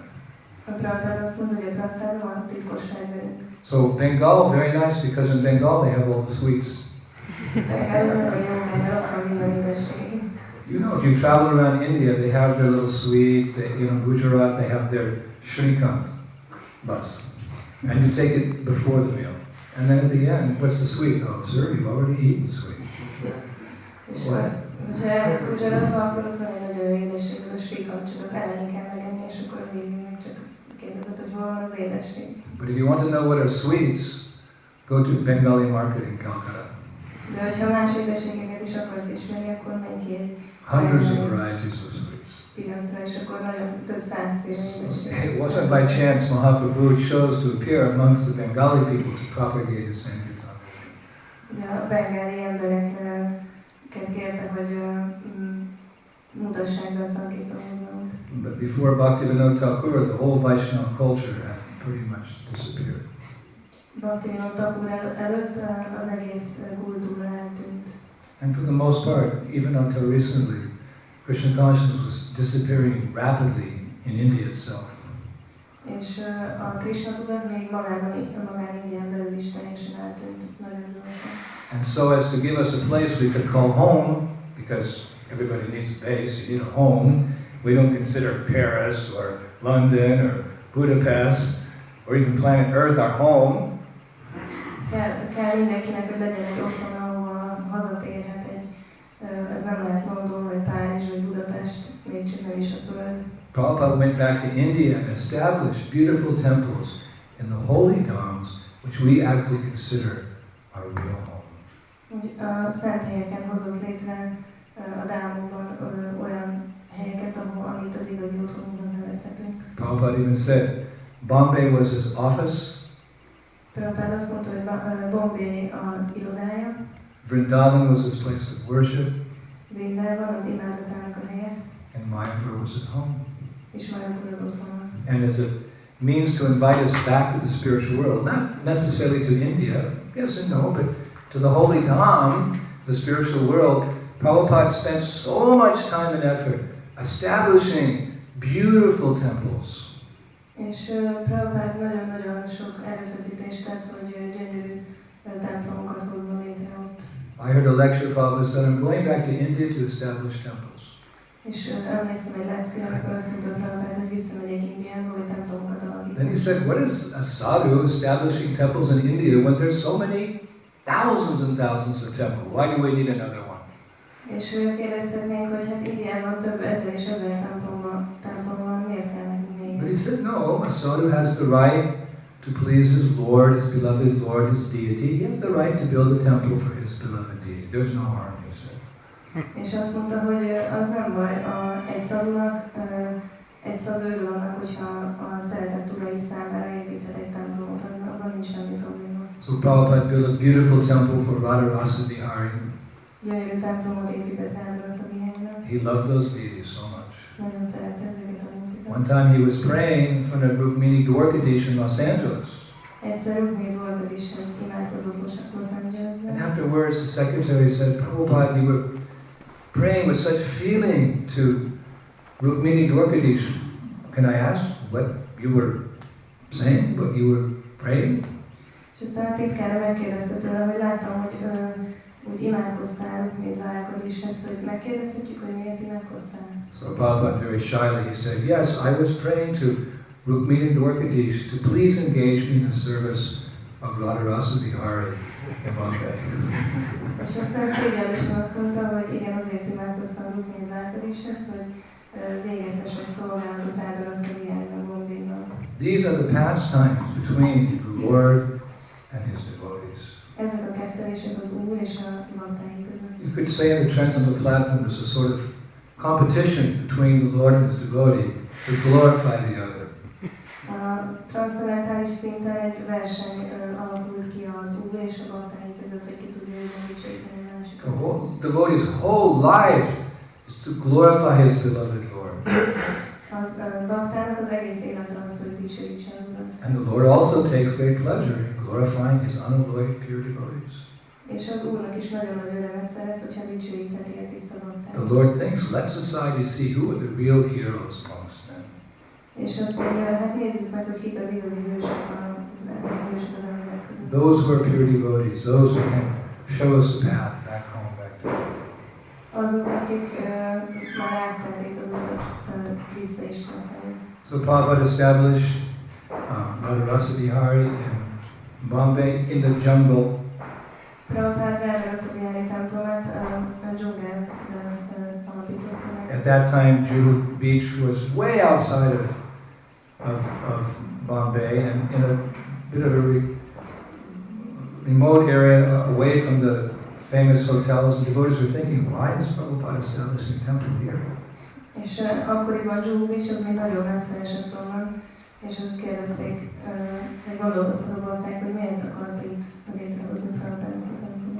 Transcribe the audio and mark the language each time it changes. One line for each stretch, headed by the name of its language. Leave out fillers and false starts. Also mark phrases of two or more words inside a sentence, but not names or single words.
Hungarian: A Prabhupada azt mondta, hogy a prasadam a titkos fegyverünk.
English: So Bengal, very nice, because in Bengal they have all the sweets.
Hungarian: Ez nagyon jó, mert ott van minden édesség.
English: You know, if you travel around India, they have their little sweets. Gujarat, they have their Shrikant bus. And you take it before the meal. And then at the end, what's the sweet? Oh, sir, you've already eaten the sweet.
Hungarian: És ha elmész Gujaratba, akkor ott van egy nagyon édesség, az a Shrikant, csak az elején kell megenni, és akkor végül meg csak kérdezed, hogy hol van az édesség.
English: But if you want to know what are sweets, go to Bengali market in Calcutta.
Hungarian: De hogyha más édességeket is akarsz ismerni, akkor menj ki egy
English: hundreds of varieties of sweets.
Hungarian: piacra, és akkor nagyon több százféle édesség.
English: It wasn't by chance Mahaprabhu chose to appear amongst the Bengali people to propagate his Sankirtan.
Hungarian: A bengáli embereket kérte, hogy mutassák be a Sankirtanozót.
English: But before Bhaktivinoda Thakur, the whole Vaishnava culture had pretty much disappeared.
Hungarian: Bhaktivinoda Thakur előtt az egész kultúra eltűnt.
English: And for the most part, even until recently, Krishna consciousness was disappearing rapidly in India itself.
Hungarian: És a Krishna tudat még magán Indián belül is teljesen eltűnt nagyon gyorsan.
English: And so as to give us a place we could call home, because everybody needs a base, you need a home, we don't consider Paris or London or Budapest or even planet Earth our home.
Hungarian: Kell mindenkinek, hogy legyen egy otthon, ahova hazatérhet, egy Ez nem lehet London, vagy Párizs, vagy Budapest, még csak nem is a Föld.
English: Prabhupada went back to India and established beautiful temples in the holy dhams, which we actually consider our real home.
Hungarian: A szent helyeken hozott létre a dámokban olyan helyeket, amit az igazi otthonunkban nevezhetünk.
English: Prabhupada even said, Bombay was his office,
Hungarian: Prabhupada azt mondta, hogy Bombay az irodája,
English: Vrindavan was his place of worship,
Hungarian: Vrindavan az imádatának a helye,
English: and Mayapur was his home.
Hungarian: és Mayapur az otthona.
English: And as a means to invite us back to the spiritual world, not necessarily to India, yes and no, but to the holy dham, the spiritual world, Prabhupada spent so much time and effort establishing beautiful temples.
Hungarian: És Prabhupada nagyon-nagyon sok erőfeszítést tett, hogy gyönyörű templomokat hozzon létre ott.
English: I heard a lecture Prabhupada said, I'm going back to India to establish temples.
Hungarian: És emlékszem egy leckére, amikor azt mondta Prabhupada, hogy visszamegyek Indiába, hogy templomokat alapítani.
English: Then he said, what is a sadhu establishing temples in India when there's so many thousands and thousands of temples? Why do we need another one?
Hungarian: És kérdezhetnénk, hogy hát Indiában több ezer és ezer templom van, miért kell nekünk még?
English: But he said, no, a sadhu has the right to please his Lord, his beloved Lord, his deity. He has the right to build a temple for his beloved deity. There's no harm, he said.
Hungarian: És azt mondta, hogy az nem baj, egy szadhu örül annak, hogyha a szeretett urai számára építhet egy templomot, abban nincs semmi probléma.
English: So Prabhupada built a beautiful temple for Radharasa Bihari.
Hungarian: Gyönyörű templomot épített Radharasa Biharinak.
English: He loved those deities so much.
Hungarian: Nagyon szerette ezeket a múltikat.
English: One time he was praying in front of Rukmini Dwarkadish in Los Angeles.
Hungarian: Egyszer Rukmini Dwarkadishhez imádkozott Los Angelesben.
English: And afterwards the secretary said, Prabhupada, you were praying with such feeling to Rukmini Dwarkadish. Can I ask what you were saying, what you were praying?
Hungarian: És aztán a titkára megkérdezte tőle, hogy láttam, hogy úgy imádkoztál Rukmini Dwarkadishhez, hogy megkérdezhetjük, hogy miért imádkoztál.
English: So Prabhupada very shyly he said, yes, I was praying to Rukmini Dwarkadish to please engage me in the service of Radharasa Bihari in Bombay.
Hungarian: És aztán szégyenlősen azt mondta, hogy igen, azért imádkoztam Rukmini Dwarkadishhez, hogy végezhessek szolgálatot Radharasa Biharinak Bombayban.
English: These are the pastimes between the Lord and his devotees.
Hungarian: Ezek a kettelések az Úr és a baktái között.
English: You could say in the Transcendental Platform there's a sort of competition between the Lord and his devotee to glorify the other.
Hungarian: A transzcendentális szinten egy verseny alakult ki az Úr és a baktái között, hogy ki tudja jobban dicsőíteni a másikat.
English: The devotee's whole life is to glorify his beloved Lord.
Hungarian: Az baktának az egész élete az, hogy dicsőítse az Urat.
English: And the Lord also takes great pleasure in glorifying his unalloyed pure devotees.
Hungarian: És az Úrnak is nagyon nagy örömet szerez, hogyha dicsőítheti a tiszta baktát.
English: The Lord thinks, let society see who are the real heroes amongst men.
Hungarian: És azt mondja, hát nézzük meg, hogy kik az igazi hősök az emberek között.
English: Those who are pure devotees, those who can show us the path back home, back to God.
Hungarian: Azok, akik már átszették az utat vissza Istenfelé.
English: So Prabhupada established Radharasa Bihari in Bombay in the jungle.
Hungarian: Prabhupada Radharasa Bihari templomát a dzsungelben alapította meg.
English: At that time, Juhu Beach was way outside of Bombay and in a bit of a remote area away from the famous hotels. And devotees were thinking, why is Prabhupada establishing a temple here?
Hungarian: És akkoriban Juhu Beach az még nagyon messze esett onnan, és ők kérdezték, hogy gondolkoztak a bakták, hogy miért akart itt létrehozni Prabhupada ezt a templomot.